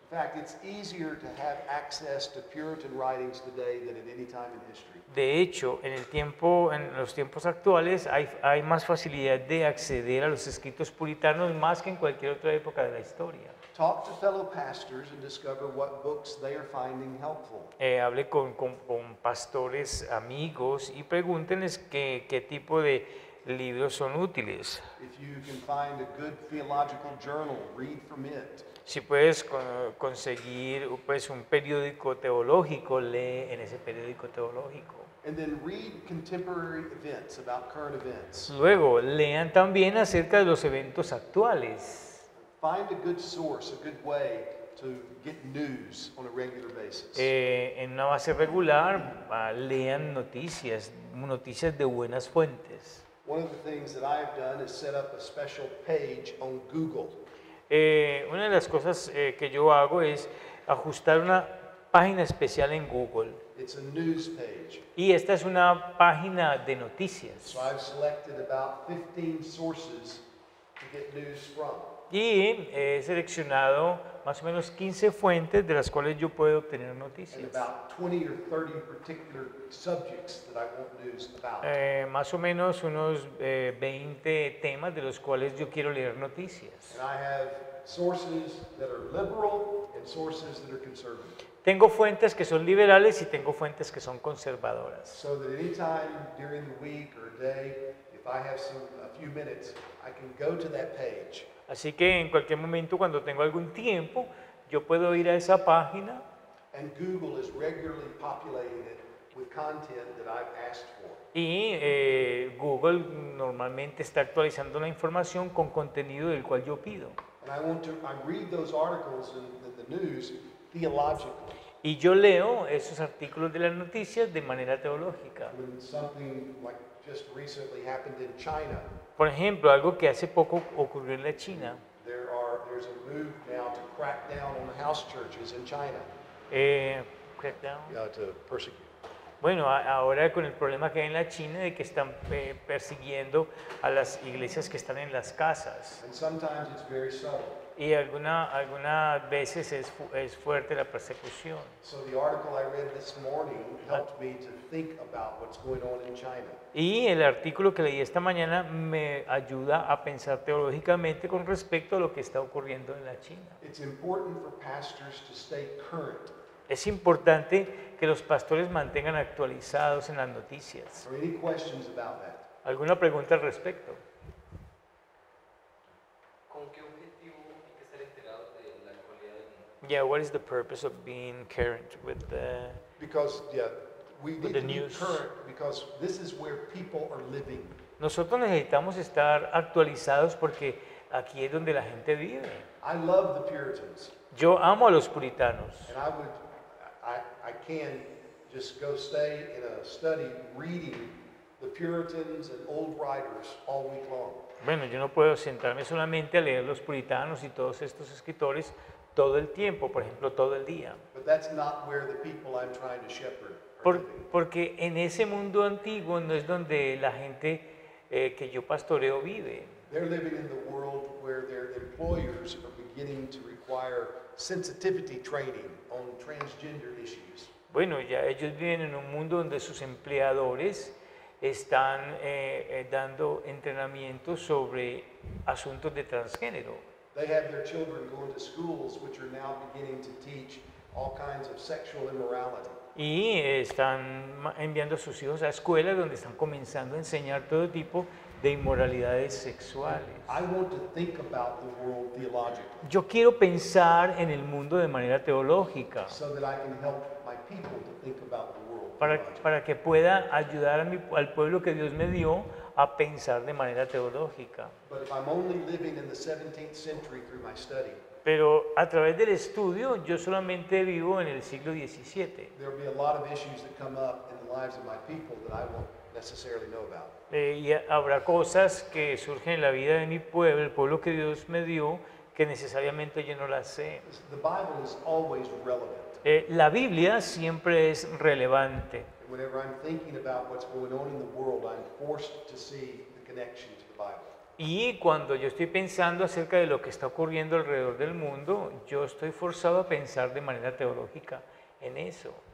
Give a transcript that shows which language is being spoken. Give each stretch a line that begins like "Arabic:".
English: In fact, it's easier to have access to Puritan writings today than at any time in history.
Spanish: De hecho, en los tiempos actuales hay más facilidad de acceder a los escritos puritanos más que en cualquier otra época de la historia.
English: Talk to fellow pastors and discover what books they are finding helpful.
Spanish: Hable con pastores amigos y pregúntenles qué tipo de libros son útiles.
English: If you can find a good theological journal, read from it.
Spanish: Si puedes conseguir pues, un periódico teológico, lee en ese periódico teológico.
English: And then read contemporary events about current events.
Spanish: Luego, lean también acerca de los eventos actuales.
English: Find a good source, a good way to get news on a regular basis.
Spanish: En una base regular, lean noticias de buenas fuentes.
English: One of the things that I've done is set up a special page on Google.
Spanish: Una de las cosas que yo hago es ajustar una página especial en Google.
English: It's a news page.
Spanish: Y esta es una página de noticias.
English: So I've selected about 15 sources to get news from.
Spanish: Y he seleccionado más o menos 15 fuentes de las cuales yo puedo obtener
English: And
Spanish: noticias.
English: about 20 or 30 particular subjects that I want news about.
Spanish: Más o menos unos 20 temas de los cuales yo quiero leer noticias.
English: And I have sources that are liberal and sources that are conservative.
Spanish: Tengo fuentes que son liberales y tengo fuentes que son conservadoras.
English: So that anytime during the week or day, if I have a few minutes, I can go to that page.
Spanish: Así que en cualquier momento, cuando tengo algún tiempo, yo puedo ir a esa página
English: And Google is regularly populating it with content that I've asked for.
Spanish: y Google normalmente está actualizando la información con contenido del cual yo pido.
English: And I read those articles in the news theologically.
Spanish: Y yo leo esos artículos de las noticias de manera teológica.
English: When something like just recently happened in China,
Spanish: Por ejemplo, algo que hace poco ocurrió en la China.
English: there's a move now to crack down on the house churches in China, Crackdown. to persecute.
Spanish: Bueno, ahora con el problema que hay en la China de que están persiguiendo a las iglesias que están en las casas.
English: And sometimes it's very subtle.
Spanish: Y algunas veces es fuerte la persecución.
English: So the article I read this morning helped me to think about what's going on in China.
Spanish: Y el artículo que leí esta mañana me ayuda a pensar teológicamente con respecto a lo que está ocurriendo en la China.
English: It's important for pastors to stay current.
Spanish: Es importante que los pastores mantengan actualizados en las noticias.
English: Are any questions about that?
Spanish: ¿Alguna pregunta al respecto? ¿Con qué objetivo hay que estar enterados de la actualidad del mundo?
English: Yeah, what is the purpose of being current with the... Because we With the to be news. current because this is where people are living.
Spanish: Nosotros necesitamos estar actualizados porque aquí es donde la gente vive.
English: I love the Puritans,
Spanish: Yo amo a los puritanos.
English: and I can just go stay in a study reading the Puritans and old writers all week long.
Spanish: Bueno, yo no puedo sentarme solamente a leer los puritanos y todos estos escritores todo el tiempo, por ejemplo, todo el día.
English: But that's not where the people I'm trying to shepherd are living.
Spanish: Porque en ese mundo antiguo no es donde la gente que yo pastoreo vive.
English: They're living in the world where their employers are beginning to require sensitivity training on transgender issues.
Spanish: Bueno, ya ellos viven en un mundo donde sus empleadores están dando entrenamiento sobre asuntos de transgénero.
English: They have their children going to schools which are now beginning to teach all kinds of sexual immorality.
Spanish: Y están enviando a sus hijos a escuelas donde están comenzando a enseñar todo tipo de inmoralidades sexuales.
English: I want to think about the world theologically
Spanish: Yo quiero pensar en el mundo de manera teológica
English: so that I can help my people to think about the world theologically.
Spanish: para que pueda ayudar al pueblo que Dios me dio a pensar de manera teológica.
English: But if I'm only living in the 17th century through my study,
Spanish: Pero a través del estudio yo solamente vivo en el siglo XVII.
English: there'll be a lot of issues that come up in the lives of my people that I won't necessarily know about.
Spanish: Y habrá cosas que surgen en la vida de mi pueblo, el pueblo que Dios me dio, que necesariamente yo no las sé.
English: The Bible is always relevant.
Spanish: La Biblia siempre es relevante.
English: And whenever I'm thinking about what's going on in the world, I'm forced to see the connection to the Bible.
Spanish: Y cuando yo estoy pensando acerca de lo que está ocurriendo alrededor del mundo, yo estoy forzado a pensar de manera teológica en eso.